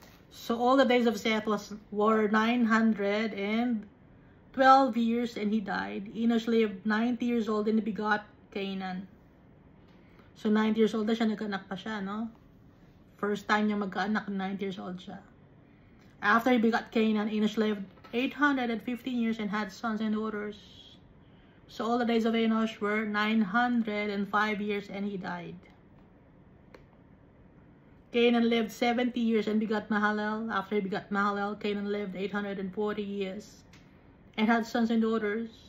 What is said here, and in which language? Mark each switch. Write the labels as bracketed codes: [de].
[en] So all the days of Seth were 912 years, and he died. Enosh lived 90 years old and he begot Cainan. [tl] So 90 years old na siya, nagkaanak pa siya, no? First time niya magkaanak, 90 years old siya. [en] After he begot Cainan, Enosh lived 815 years and had sons and daughters. So all the days of Enosh were 905 years, and he died. Cainan lived 70 years and begot Mahalalel. After he begot Mahalalel, Cainan lived 840 years and had sons and daughters.